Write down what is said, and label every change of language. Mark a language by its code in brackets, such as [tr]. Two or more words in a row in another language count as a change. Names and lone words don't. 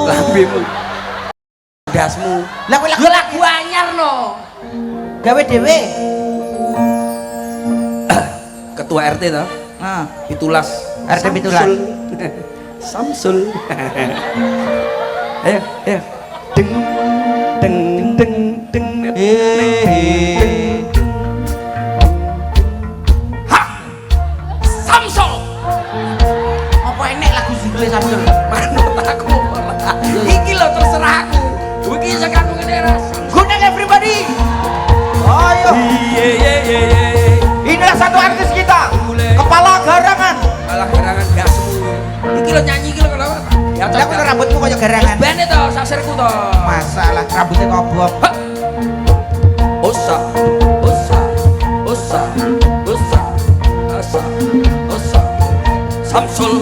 [jv] Lambemu. Dasmu. Lah kowe Yo lagu anyar no. gawe dhewe. Ketua RT to. Heeh. Pitulas. RT Pitulas. Samsul. Ayo. Deng deng deng deng. Ha! Samsul. Apa enek lagu judule Samsul? Manut aku ora. Iki lho terserah aku. Iki sing aku ngene ras. [en] Good night everybody. [id] Ayo. Inilah satu artis kita. Kepala garangan. [jv] Malah gerangan gasmu. Iki lho nyanyi iki lho kenapa? Ya Lah kok rambutmu kaya garangan. bene to, sasirku to. [id] Masalah rambutnya kobok. [jv] Osa. Samsul.